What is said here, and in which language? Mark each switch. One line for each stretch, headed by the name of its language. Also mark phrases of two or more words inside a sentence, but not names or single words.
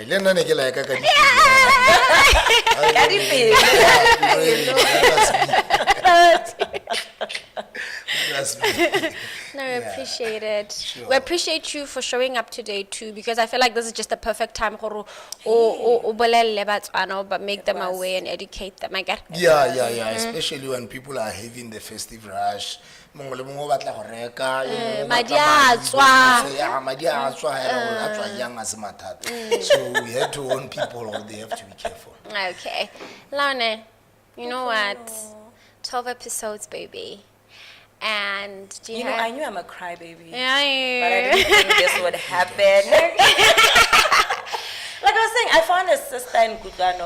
Tswana: Lena neke
English: like a That's me. No, we appreciate it. Sure. We appreciate you for showing up today too, because I feel like this is just the perfect time but make them aware and educate them. I get. Yeah. Especially when people are having the festive rush.
Tswana: Mongwe le mongwe o batla go reka, yo mongwe o madi batla a madi, tswa. yeah, madi a tswa hela, a tswa yang a se mathata.
English: So we had to warn people, or they have to be careful. Okay, Laune, you know what? 12 episodes, baby. And do you, You know, have? I knew I'm a crybaby. Yeah, But I didn't think this would happen. Like I was saying, I found a sister in Gugano.